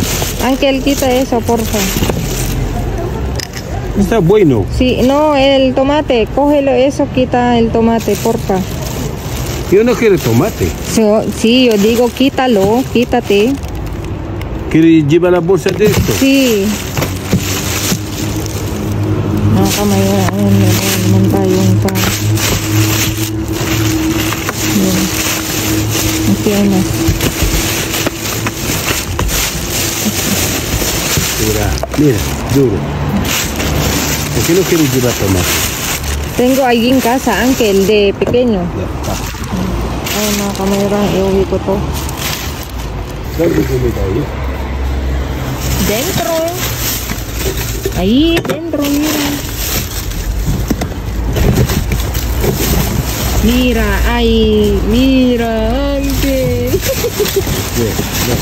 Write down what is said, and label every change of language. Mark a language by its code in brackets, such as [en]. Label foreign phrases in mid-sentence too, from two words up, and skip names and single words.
[es] Ángel, quita eso, porfa. Está bueno. Sí, no, el tomate. Cógelo eso, quita el tomate, porfa. Yo no quiero tomate. Sí, yo digo quítalo, quítate. ¿Quieres llevar la bolsa de esto? Sí. [tl] Mga kamayoran, ayan, meron naman tayong pa. Ayan. Okay, ano. [es] Mira, duro. ¿Por qué no quieres llevar tomate? Tengo ahí en casa, Uncle, de pequeño. [tl] Ayan, mga kamayoran, iuwi ko to. [es] ¿Dónde comida ahí? Dentro. Ahí, dentro, mira. Mira, ahí, mira, Uncle. Bien, bien.